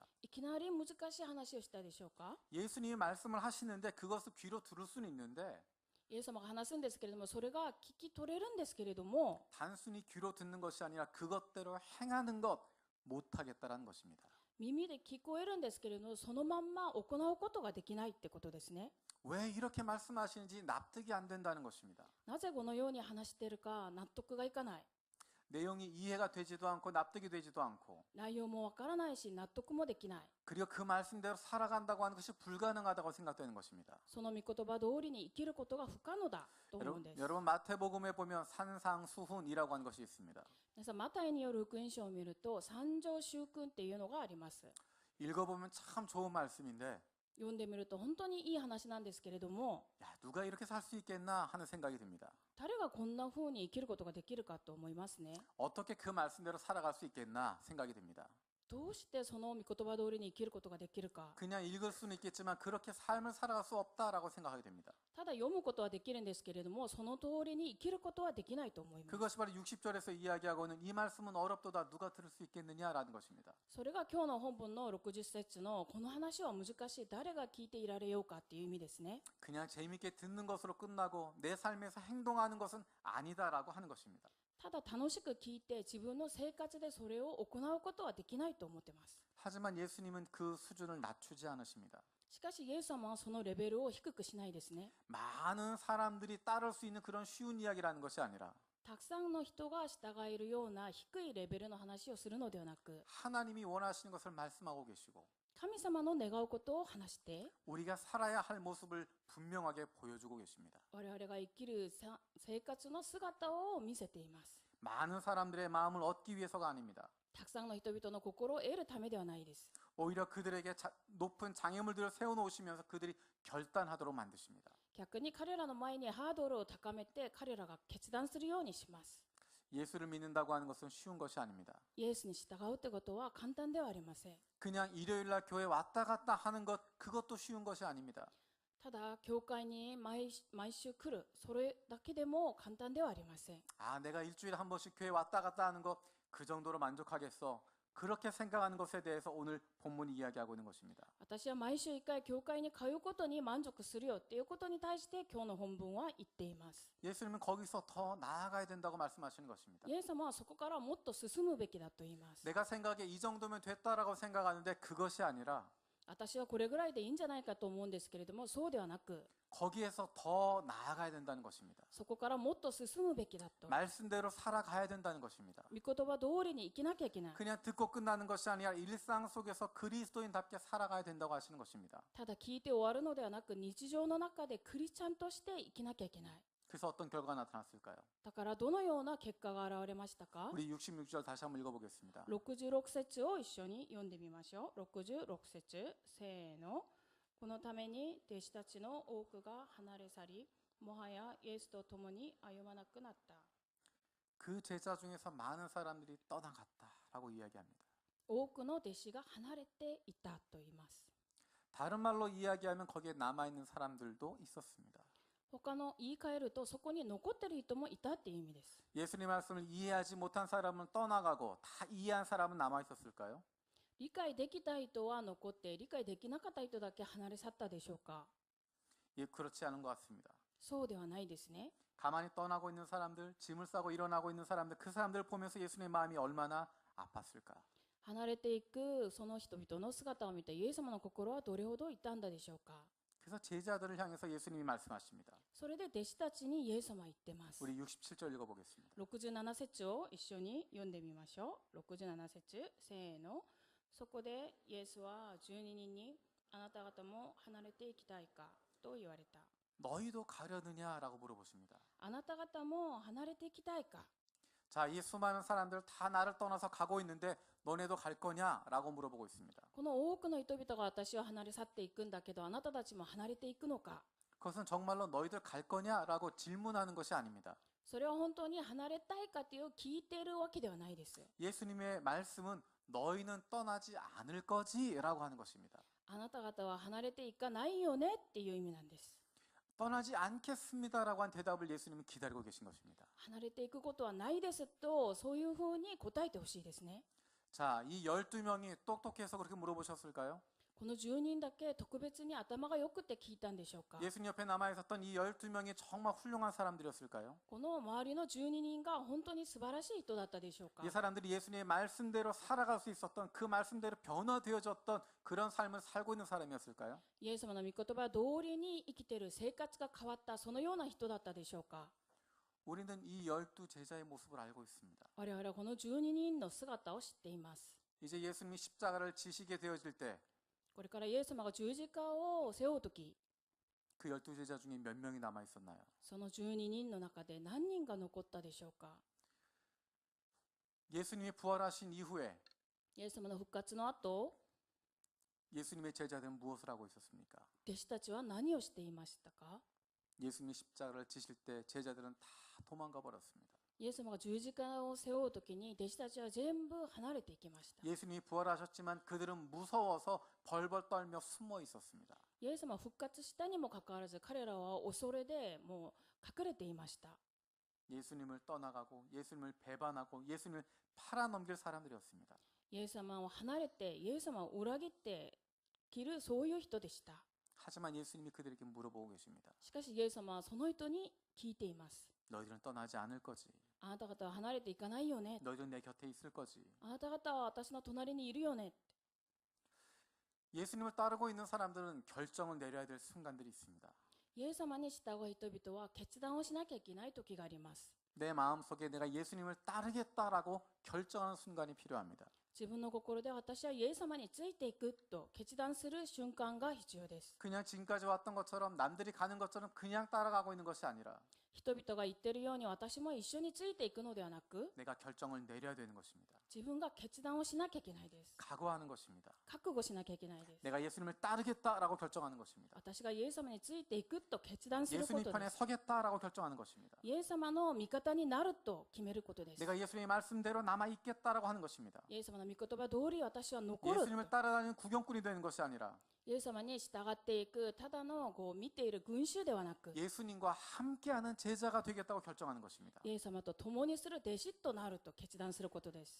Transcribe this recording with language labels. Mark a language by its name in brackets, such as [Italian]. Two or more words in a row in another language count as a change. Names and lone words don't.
[Japanese] いきなり難しい話をしたでしょうか？ [Korean] 예수님이 말씀을 하시는데 그것을 귀로 들을 수는 있는데 [Japanese] イエス様が話すんですけれども、それが聞き取れるんですけれども、 [Korean] 단순히 귀로 듣는 것이 아니라 그것대로 행하는 것 못하겠다라는 것입니다. [Japanese] 耳で聞こえるんですけれども、そのまんま行うことができないってことですね。 [Korean] 왜 이렇게 말씀하시는지 납득이 안 된다는 것입니다. [Japanese] なぜこのように話しているか納得がいかない。 [Korean] 내용이 이해가 되지도 않고 납득이 되지도 않고 [Japanese] 内容もわからないし、納得もできない。 [Korean] 그리고 그 말씀대로 살아간다고 하는 것이 불가능하다고 생각되는 것입니다. [Japanese] その御言葉通りに生きることが不可能だと思うんです。 [Korean] 여러분 마태복음에 보면 산상수훈이라고 하는 것이 있습니다. [Japanese] 皆さん、マタイによる福音書を見ると、三条習訓っていうのがあります。 [Korean] 읽어보면 참 좋은 말씀인데 [Japanese] 読んでみると本当にいい話なんですけれども、 [Korean] 야, 누가 이렇게 살 수 있겠나 하는 생각이 듭니다. [Japanese] 誰がこんな風に生きることができるかと思いますね。 [Korean] 어떻게 그 말씀대로 살아갈 수 있겠나 생각이 듭니다. [Japanese] どうしてその御言葉通りに生きることができるか。 [Korean] 그냥 읽을 수는 있겠지만 그렇게 삶을 살아갈 수 없다라고 생각하게 됩니다. [Japanese] ただ読むことはできるんですけれども、その通りに生きることはできないと思います。 [Korean] 그것이 바로 60절에서 이야기하고 있는 이 말씀은 어렵도다 누가 들을 수 있겠느냐라는 것입니다. [Japanese] それが今日の本文の60節のこの話は難しい、誰が聞いていられようかっていう意味ですね。 [Korean] 그냥 재미있게 듣는 것으로 끝나고 내 삶에서 행동하는 것은 아니다라고 하는 것입니다. [Japanese] ただ楽しく聞いて自分の生活でそれを行うことはできないと思ってます。 [Korean] 하지만 예수님은 그 수준을 낮추지 않으십니다. [Japanese] しかしイエス様はそのレベルを低くしないですね。 [Korean] 많은 사람들이 따를 수 있는 그런 쉬운 이야기라는 것이 아니라 [Japanese] たくさんの人が従えるような低いレベルの話をするのではなく、 [Korean] 하나님이 원하시는 것을 말씀하고 계시고 [Japanese] 神様の願うことを話して、 [Korean] 우리가 살아야 할 모습을 분명하게 보여주고 계십니다. [Japanese] 我々が生きる生活の姿を見せています。 [Korean] 많은 사람들의 마음을 얻기 위해서가 아닙니다. [Japanese] たくさんの人々の心を得るためではないです。 [Korean] 오히려 그들에게 높은 장애물들을 세워놓으시면서 그들이 결단하도록 만드십니다. [Japanese] 逆に彼らの前にハードルを高めて彼らが決断するようにします。 [Korean] 예수를 믿는다고 하는 것은 쉬운 것이 아닙니다. [Japanese] イエスに従うってことは簡単ではありません。 [Korean] 그냥 일요일날 교회 왔다 갔다 하는 것 그것도 쉬운 것이 아닙니다. [Japanese] ただ教会に毎週来る、それだけでも簡単ではありません。 [Korean] 아, 내가 일주일에 한 번씩 교회 왔다 갔다 하는 것 그 정도로 만족하겠어. 그렇게 생각하는 것에 대해서 오늘 본문이 이야기하고 있는 것입니다. [Japanese] 私は毎週1回教会に通うことに満足するよっていうことに対して今日の本文は言っています。 [Korean] 예수님은 거기서 더 나아가야 된다고 말씀하시는 것입니다. [Japanese] イエス様はそこからもっと進むべきだと言います。 [Korean] 내가 생각에 이 정도면 됐다라고 생각하는데 그것이 아니라 [Japanese] 私はこれぐらいでいいんじゃないかと思うんですけれども、そうではなく、 [Korean] 거기에서 더 나아가야 된다는 것입니다. [Japanese] そこからもっと進むべきだと。 [Korean] 말씀대로 살아가야 된다는 것입니다. [Japanese] 御言葉通りに生きなきゃいけない。 [Korean] 그냥 듣고 끝나는 것이 아니라 일상 속에서 그리스도인답게 살아가야 된다고 하시는 것입니다. [Japanese] ただ聞いて終わるのではなく、日常の中でクリスチャンとして生きなきゃいけない。 [Korean] 그래서 어떤 결과가 나타났을까요? [Japanese] だからどのような結果が現れましたか？ [Korean] 우리 66절 다시 한번 읽어보겠습니다. [Japanese] 66 節を一緒に読んでみましょう。66節、せーの。このために弟子たちの多くが離れ去り、もはやイエスと共に歩まなくなった。 [Korean] 그 제자 중에서 많은 사람들이 떠나갔다라고 이야기합니다. [Japanese] 多くの弟子が離れていたと言います。 [Korean] 다른 말로 이야기하면 거기에 남아있는 사람들도 있었습니다. [Japanese] 他の言い換えると、そこに残っている人もいたっていう意味です。 [Korean] 예수님 말씀을 이해하지 못한 사람은 떠나가고 다 이해한 사람은 남아있었을까요? [Japanese] 理解できた人は残って、理解できなかった人だけ離れ去ったでしょうか？ [Korean] 예, 그렇지 않은 것 같습니다. [Japanese] そうではないですね。 [Korean] 가만히 떠나고 있는 사람들, 짐을 싸고 일어나고 있는 사람들, 그 사람들을 보면서 예수님의 마음이 얼마나 아팠을까? [Japanese] 離れていくその人々の姿を見て、イエス様の心はどれほど痛んだでしょうか？ [Korean] 그래서 제자들을 향해서 예수님이 말씀하십니다. [Japanese] それで弟子たちにイエス様は言ってます。 [Korean] 우리 67절 읽어보겠습니다. [Japanese] 67 節を一緒に読んでみましょう。67節、せーの。そこでイエスは12人に、あなた方も離れていきたいかと言われた。 [Korean] 너희도 가려느냐라고 물어보십니다. [Japanese] あなた方も離れていきたいか。 [Korean] 자, 이 수많은 사람들 다 나를 떠나서 가고 있는데 너네도 갈 거냐라고 물어보고 있습니다. [Japanese] この多くの人々が私を離れ去っていくんだけど、あなたたちも離れていくのか。 [Korean] 그것은 정말로 너희들 갈 거냐라고 질문하는 것이 아닙니다. [Japanese] それは本当に離れたいかという聞いているわけではないです。 [Korean] 예수님의 말씀은 너희는 떠나지 않을 거지라고 하는 것입니다. [Japanese] あなた方は離れていかないよねっていう意味なんです。 [Korean] 떠나지 않겠습니다라고 한 대답을 예수님은 기다리고 계신 것입니다. [Japanese] 離れていくことはないですと、そういうふうに答えてほしいですね。 [Korean] 자, 이 12명이 똑똑해서 그렇게 물어보셨을까요? [Japanese] この10人だけ特別に頭がよくて聞いたんでしょうか。 [Korean] 예수님 옆에 남아 있었던 이 12명이 정말 훌륭한 사람들이었을까요? [Japanese] この周りの12人が本当に素晴らしい人だったでしょうか。 [Korean] 이 사람들이 예수님의 말씀대로 살아갈 수 있었던, 그 말씀대로 변화되어졌던 그런 삶을 살고 있는 사람이었을까요? [Japanese] イエス様の御言葉通りに生きている生活が変わった、そのような人だったでしょうか。 [Korean] 우리는 이 12 제자의 모습을 알고 있습니다. [Japanese] 我々はこの12人の姿を知っています。 [Korean] 이제 예수님이 십자가를 지시게 되어질 때 그 [Japanese] これからイエス様が十字架を背負うとき、 [Korean] 12 제자 중에 몇 명이 남아 있었나요? [Japanese] その12人の中で何人が残ったでしょうか。 [Korean] 예수님이 부활하신 이후에 [Japanese] イエス様の復活の後、 [Korean] 예수님의 제자들은 무엇을 하고 있었습니까? [Japanese] 弟子たちは何をしていましたか。 [Korean] 예수님이 십자가를 지실 때 제자들은 다 도망가 버렸습니다. [Japanese] イエス様が十字架を背負うときに弟子たちは全部離れていきました。 [Korean] 예수님이 부활하셨지만 그들은 무서워서 벌벌 떨며 숨어 있었습니다. [Japanese] イエス様は復活したにもかかわらず、彼らは恐れでもう隠れていました。 [Korean] 예수님을 떠나가고 예수님을 배반하고 예수님을 팔아넘길 사람들이었습니다. [Japanese] イエス様を離れて、イエス様を裏切って切る、そういう人でした。 [Korean] 하지만 예수님이 그들에게 물어보고 계십니다. [Japanese] しかしイエス様はその人に聞いています。 [Korean] 너희들은 떠나지 않을 거지. [Japanese] あなた方は離れていかないよね。 [Korean] 너희들은 내 곁에 있을 거지. [Japanese] あなた方は私の隣にいるよね。 [Korean] 예수님을 따르고 있는 사람들은 결정을 내려야 될 순간들이 있습니다. [Japanese] イエス様に従う人々は決断をしなきゃいけない時があります。 [Korean] 내 마음속에 내가 예수님을 따르겠다라고 결정하는 순간이 필요합니다. [Japanese] 自分の心で私はイエス様についていくと決断する瞬間が必要です。 [Korean] 그냥 지금까지 왔던 것처럼 남들이 가는 것처럼 그냥 따라가고 있는 것이 아니라 [Japanese] 人々が言っているように私も一緒についていくのではなく、 [Korean] 내가 결정을 내려야 되는 것입니다. [Japanese] 自分が決断をしなきゃいけないです。 [Korean] 각오하는 것입니다. [Japanese] 覚悟しなきゃいけないです。 [Korean] 내가 예수님을 따르겠다라고 결정하는 것입니다. [Japanese] 私がイエス様についていくと決断するこ [Korean] 예수님 [Japanese] とで [Korean] 편에 [Japanese] す。 [Korean] 서겠다라고 결정하는 것입니다. [Japanese] イエス様の味方になると決めることです。 [Korean] 내가 예수님의 말씀대로 남아 있겠다라고 하는 것입니다. [Japanese] イエス様の御言葉通り私は残る。 [Korean] 예수님을 따라다니는 구경꾼이 되는 것이 아니라 [Japanese] イエス様に従っていく、ただの見ている群衆ではなく、 [Korean] 예수님과 함께하는 제자가 되겠다고 결정하는 것입니다. [Japanese] イエス様と共にする弟子となると決断することです。